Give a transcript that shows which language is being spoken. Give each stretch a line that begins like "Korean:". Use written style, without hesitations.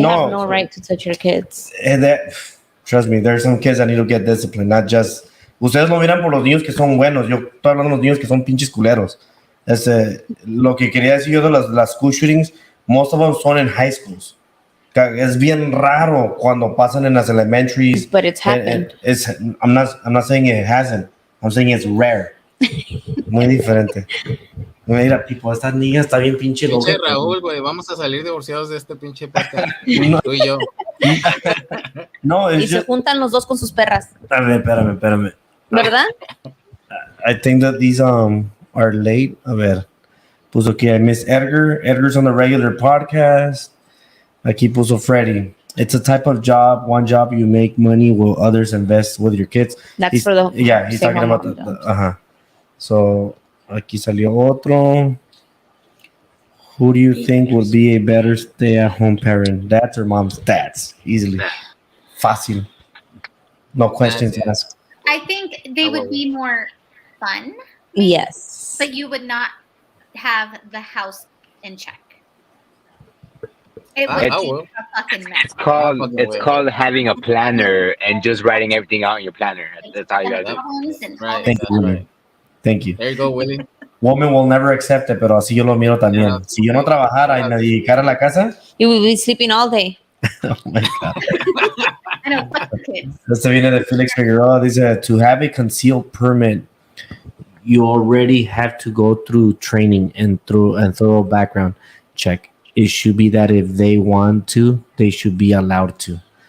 English: They have no right to touch your kids. Trust me, there's some kids that need to get disciplined, not just.
Spanish: Ustedes lo miran por los niños que son buenos. Yo estoy hablando de los niños que son pinches culeros. Lo que quería decir yo de las school shootings,
English: most of them
Spanish: son in high schools. Es bien raro cuando pasan en las elementaries.
English: But it's happened. I'm not saying it hasn't. I'm saying it's rare.
Spanish: Muy diferente. Mira, tipo, esta niña está bien pinche loca. Pinche Raúl, güey, vamos a salir divorciados de este pinche podcast. Tú y yo. No, y se juntan los dos con sus perras. Espérame. ¿Verdad?
English: I think that these are late.
Spanish: A ver. Puso aquí,
English: I miss Edgar. Edgar's on the regular podcast.
Spanish: Aquí puso
English: Freddy. It's a type of job. One job you make money while others invest with your kids. That's for the. Yeah, he's talking about the So,
Spanish: aquí salió otro.
English: Who do you think would be a better stay-at-home parent? Dads or moms? Dads. Easily. Fácil. No questions asked. I think they would be more fun. Yes. But you would not have the house in check. It would be a fucking mess. It's called having a planner and just writing everything out in your planner. That's how you gotta do it. Right. Thank you. There you go, Willie. Woman will never accept it,
Spanish: pero así yo lo miro también. Si yo no trabajara y me dedicara a la casa,
English: you would be sleeping all day. Oh my God. I know, fuck the kids.
Spanish: Esta viene de Felix Figueroa.
English: Dice, to have a concealed permit, you already have to go through training and thorough background check. It should be that if they want to, they should be allowed to.